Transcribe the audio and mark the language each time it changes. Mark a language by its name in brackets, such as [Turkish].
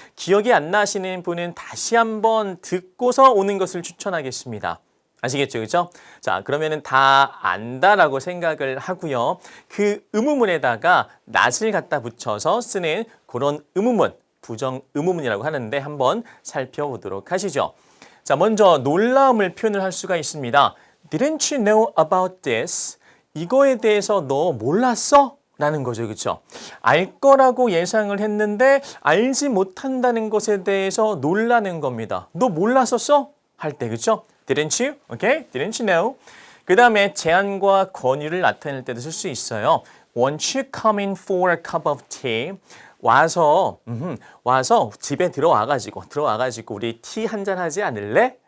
[Korean] 기억이 안 나시는 분은 다시 한번 듣고서 오는 것을 추천하겠습니다. 아시겠죠? 그렇죠? 자, 그러면은 다 안다라고 생각을 하고요. 그 의문문에다가 not을 갖다 붙여서 쓰는 그런 의문문, 부정 의문문이라고 하는데 한번 살펴보도록 하시죠. 자, 먼저 놀라움을 표현을 할 수가 있습니다. [English] Didn't you know about this? [Korean] 이거에 대해서 너 몰랐어? 라는 거죠. 그렇죠? 알 거라고 예상을 했는데 알지 못한다는 것에 대해서 놀라는 겁니다. 너 몰랐었어? 할 때 그렇죠? [English] Didn't you? Okay? Didn't you know? [Korean] 그 다음에 제안과 권유를 나타낼 때도 쓸 수 있어요. [English] Won't you come in for a cup of tea? [Korean] 와서 집에 들어와가지고 우리 티 한잔 하지 않을래?